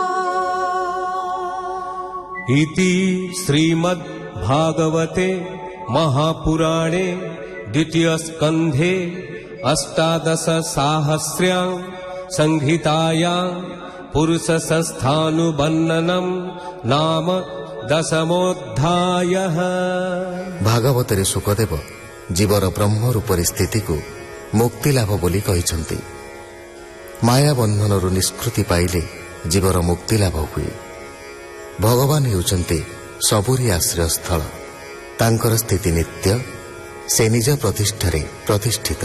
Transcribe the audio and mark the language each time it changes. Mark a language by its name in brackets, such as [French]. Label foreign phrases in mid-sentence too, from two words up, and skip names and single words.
[Sanskrit] इति श्रीमद् भागवते महापुराणे द्वितीय स्कन्धे अष्टादश साहस्र्यां संहितायां पुरुष संस्थानुवर्णनम नाम दशमोऽध्यायः। [Odia] ଭାଗବତରେ ଶୁକଦେବ ଜୀବର ବ୍ରହ୍ମ ରୂପରୀ ସ୍ଥିତିକୁ ମୁକ୍ତି ଲାଭ ବୋଲି କହିଛନ୍ତି। ମାୟା ବନ୍ଧନରୁ ନିଷ୍କୃତି ପାଇଲେ ଜୀବର ମୁକ୍ତି ଲାଭ ହୁଏ। ଭଗବାନ ହେଉଛନ୍ତି ସବୁରି ଆଶ୍ରୟସ୍ଥଳ। ତାଙ୍କର ସ୍ଥିତି ନିତ୍ୟ, ସେ ନିଜ ପ୍ରତିଷ୍ଠାରେ ପ୍ରତିଷ୍ଠିତ।